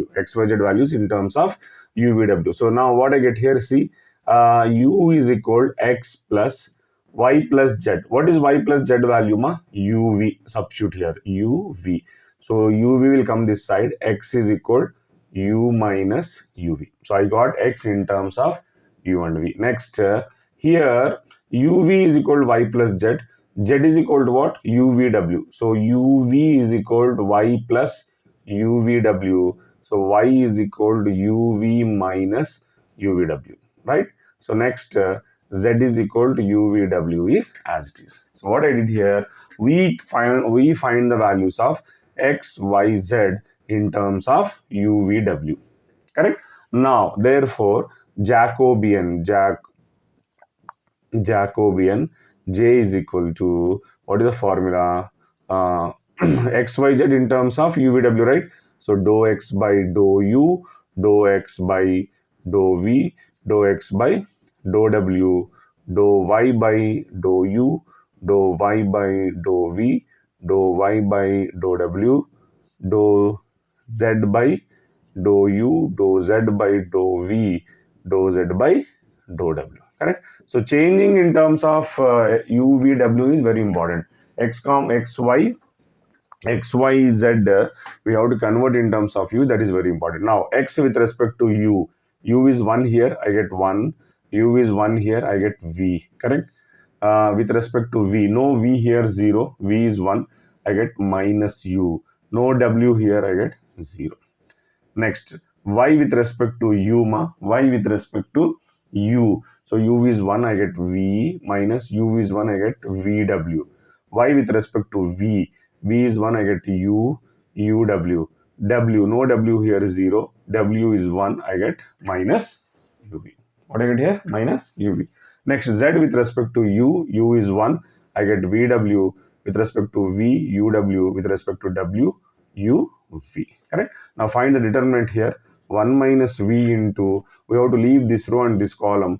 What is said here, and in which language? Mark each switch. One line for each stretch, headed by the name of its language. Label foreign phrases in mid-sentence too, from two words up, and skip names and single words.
English: Xyz values in terms of uvw. So now what I get here, see, u is equal to x plus y plus z. What is y plus z value, ma? uv. Substitute here, uv. So uv will come this side. X is equal to u minus uv. So I got x in terms of u and v. Next, here uv is equal to y plus z. Z is equal to what? uvw. So uv is equal to y plus uvw. So y is equal to uv minus uvw. Right? So next, z is equal to uvw is as it is. So what I did here, we find the values of x, y, z in terms of uvw. Correct? Now, therefore, Jacobian J is equal to, what is the formula? XYZ in terms of UVW, right? So dou x by dou u, dou x by dou v, dou x by dou w, dou y by dou u, dou y by dou v, dou y by dou w, dou z by dou u, dou z by dou v, dou z by dou w. Correct? So changing in terms of UVW is very important. XY, Z, we have to convert in terms of U. That is very important. Now, X with respect to U. U is 1 here, I get 1. U is 1 here, I get V. Correct? With respect to V, no V here 0. V is 1, I get minus U. No W here, I get 0. Next, y with respect to u, ma. Y with respect to u. So u is 1, I get v, minus u is 1, I get vw. Y with respect to v. V is 1, I get u, uw. W, no w here is 0. W is 1, I get minus uv. What I get here? Minus uv. Next, z with respect to u is 1, I get vw. With respect to v, uw. With respect to w, uv. Correct? Now find the determinant here. 1 minus v into, we have to leave this row and this column.